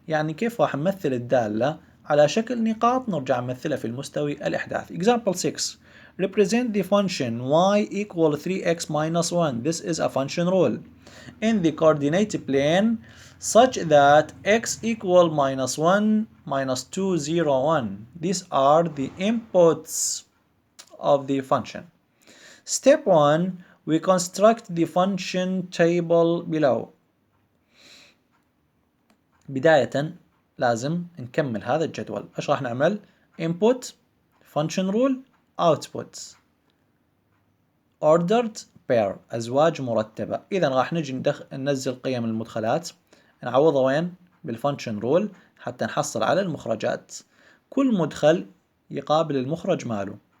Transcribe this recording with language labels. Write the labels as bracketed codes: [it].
[ar] يعني كيف راح نمثل الدالة على شكل نقاط نرجع نمثلها في المستوي الإحداثي. [en] Example 6. Represent the function y equal 3x minus 1. This is a function rule in the coordinate plane such that x equal minus 1 minus 2 0 1. These are the inputs of the function. Step 1. We construct the function table below. [ar] بداية لازم نكمل هذا الجدول. ايش راح نعمل؟ [en] input function rule output ordered pair [ar] أزواج مرتبة. إذا راح نجي ننزل قيم المدخلات نعوضها وين؟ بالفانكشن رول حتى نحصل على المخرجات. كل مدخل يقابل المخرج ماله.